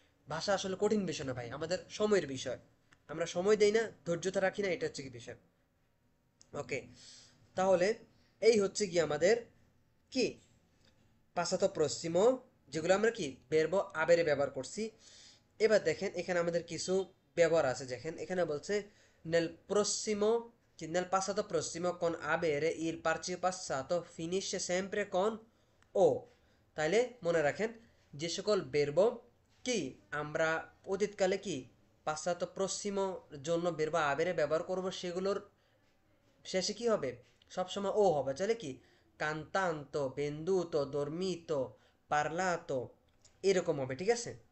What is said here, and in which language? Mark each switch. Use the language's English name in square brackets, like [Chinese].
[Bangla] ভাষা আসলে কঠিন বিষয় না ভাই, আমাদের সময়ের বিষয়। আমরা সময় দেই না, ধৈর্যতা রাখি না, এটা হচ্ছে কি বিষয়। ওকে, তাহলে এই হচ্ছে কি আমাদের কি পাসাতো প্রসিমো, যেগুলো আমরা কি বেরবো আবেরে ব্যবহার করছি। এবার দেখেন এখানে আমাদের কিছু ব্যবহার আছে, দেখেন এখানে বলছে [Italian] nel prossimo nel passato prossimo con avere il participato finisce sempre con o। [Bangla] তাইলে মনে রাখেন যে সকল বেরব কি আমরা অতীতকালে কি পাশ্চাত্য প্রসিমো জন্য বেরব আবেরে ব্যবহার করব, সেগুলোর শেষে কি হবে, সবসময় ও হবে। তাহলে কি কান্তান্ত, বেন্দুতো, দর্মিতো, পারলাতো, এরকম হবে, ঠিক আছে।